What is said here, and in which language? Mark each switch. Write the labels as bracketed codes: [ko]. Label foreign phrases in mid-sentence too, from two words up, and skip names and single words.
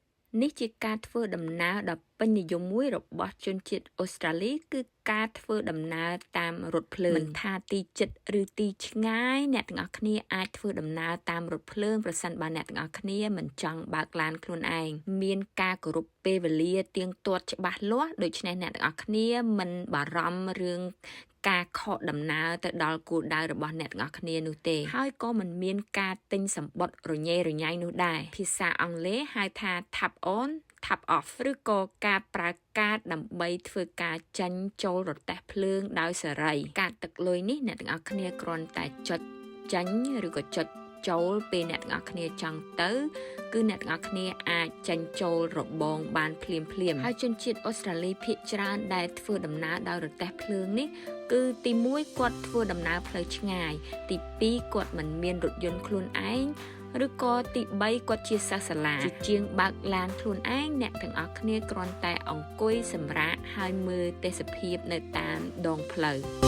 [km] នេះជាការធ្វើដំណើរដ៏ពេញនិយមមួយរបស់ជនជាតិអូស្ត្រាលីគឺការធ្វើដំណើរតាមរថភ្លើងមិនថាទីជិតឬទីឆ្ងាយអ្នកទាំងអស់គ្នាអាចធ្វើដំណើរតាមរថភ្លើងប្រសិនបើអ្នកទាំងអស់គ្នាមិនចង់បើកឡានខ្លួនឯងមានការ គោរពពេលវេលាទៀងទាត់ច្បាស់លាស់ដូច្នេះអ្នកទាំងអស់គ្នាមិនបារម្ភរឿងការខកដំណើរទៅដល់គោលដៅរបស់អ្នកទាំងអស់គ្នានោះទេហើយក៏មិនមានការទិញសម្បត្តិរញ៉េរ ញ៉ៃនោះដែរភាសាអង់គ្លេសហៅថា [en] tap on tap off [km] ឬក៏ការប្រើកាតដើម្បីធ្វើការចាញ់ចូលរទេះភ្លើងដោយសេរីកាតទឹកលុយ នេះអ្នកទាំងអស់គ្នាគ្រាន់តែចុចចាញ់ឬក៏ចុចចូលពេលអ្នកទាំងអស់គ្នាចង់ទៅគឺអ្នកទាំងអស់គ្នាអាចចាញ់ចូលរបងបានភ្លាមហើយជនជាតិអូស្ត្រាលីភាគច្រើនដែលធ្វើដំណើរដោយរទេះភ្លើងនេះគឺទី1គាត់ធ្វើដំណើរផ្លូវឆ្ងាយទី2គាត់មិនមានរថយន្តខ្លួនឯងឬក៏ទី3គាត់ជាសិស្សសាលាជាជាងបើកឡានខ្លួនឯងអ្នកទាំងអស់គ្នាគ្រាន់តែអង្គុយសម្រាកហើយមើលទេសភាពនៅតាមដងផ្លូវ